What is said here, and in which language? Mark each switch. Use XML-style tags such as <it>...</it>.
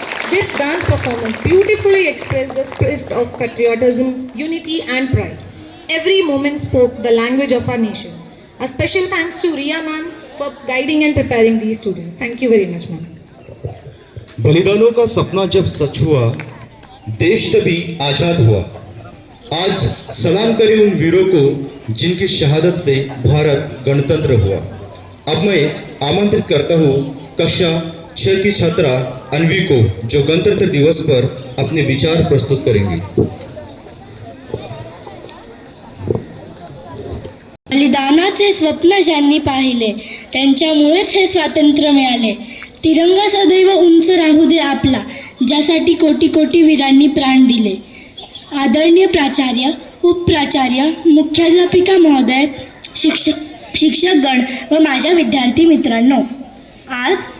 <en>This dance performance beautifully expressed the spirit of patriotism, unity and pride. Every moment spoke the language of our nation. A special thanks to Riya ma'am for guiding and preparing these students. Thank you very much ma'am.</en> <hi>बलिदानों का सपना जब सच हुआ, देश तभी आजाद हुआ। आज सलाम करें उन वीरों को जिनकी शहादत से भारत गणतंत्र हुआ। अब मैं आमंत्रित करता हूँ कक्षा 6 की छात्रा अन्वी को जो गणतंत्र दिवस पर अपने विचार प्रस्तुत करेंगी।</hi> <mr>बलिदानाचे स्वप्न ज्यांनी पाहिले त्यांच्यामुळेच हे स्वातंत्र्य मिळाले। तिरंगा सदैव उंच राहू दे आपला, ज्यासाठी कोटी कोटी वीरांनी प्राण दिले। आदरणीय प्राचार्य, उपप्राचार्य, मुख्याध्यापिका महोदय, शिक्षकगण व माझ्या विद्यार्थी मित्रांनो, आज</mr>